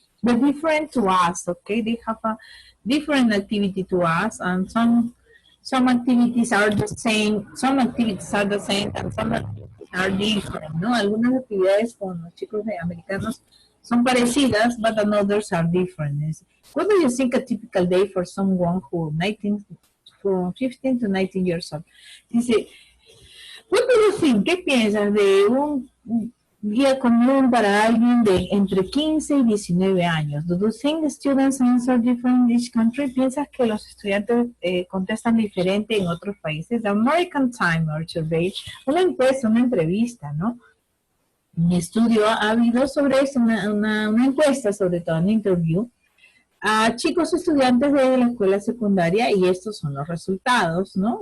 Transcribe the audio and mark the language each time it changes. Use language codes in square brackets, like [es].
[en] They're different to us, okay? They have a different activity to us, and some activities are the same, some activities are the same, and some activities are different, ¿no? [es] Algunas actividades con los chicos americanos son parecidas, [en] but others are different. What do you think a typical day for someone who from 15 to 19 years old? Dice, what do you think? [es] ¿Qué piensas de un día común para alguien de entre 15 y 19 años? [en] Do you think students answer different in each country? [es] ¿Piensas que los estudiantes contestan diferente en otros países? The American Timer Survey, una encuesta, una entrevista, ¿no? Un estudio ha habido sobre eso, una encuesta, sobre todo una interview, a chicos estudiantes de la escuela secundaria y estos son los resultados, ¿no?